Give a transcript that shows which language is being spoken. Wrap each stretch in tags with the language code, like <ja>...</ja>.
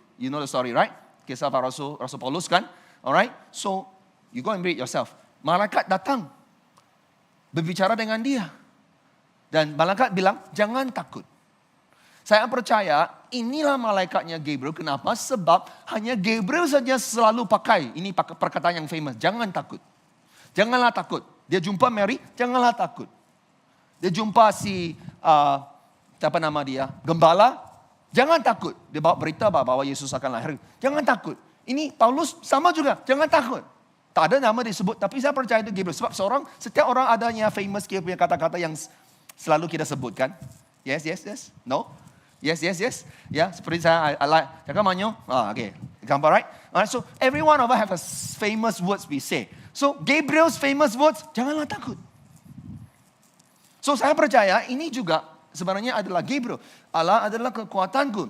<en>You know the story, right?</en> <ms>Kisah Para Rasul Paulus kan?</ms> <en>Alright? So you go and read yourself.</en> <ms>Malaikat datang berbicara dengan dia. Dan malaikat bilang, jangan takut. Saya percaya inilah malaikatnya Gabriel. Kenapa? Sebab hanya Gabriel saja selalu pakai. Ini perkataan yang famous. Jangan takut. Janganlah takut. Dia jumpa Mary, janganlah takut. Dia jumpa siapa nama dia? Gembala, jangan takut. Dia bawa berita bahwa Yesus akan lahir. Jangan takut. Ini Paulus sama juga, jangan takut. Tak ada nama disebut, tapi saya percaya itu Gabriel. Sebab setiap orang adanya famous dia punya kata-kata yang selalu kita sebutkan. Yes. No? Yes. Ya, seperti saya, I like. Cakap manyo. Okay. Gambar, right?</ms> <en>Alright, so every one of us have a famous words we say. So Gabriel's famous words,</en> <ms>janganlah takut. So saya percaya ini juga sebenarnya adalah Gabriel. Allah adalah kekuatanku.</ms>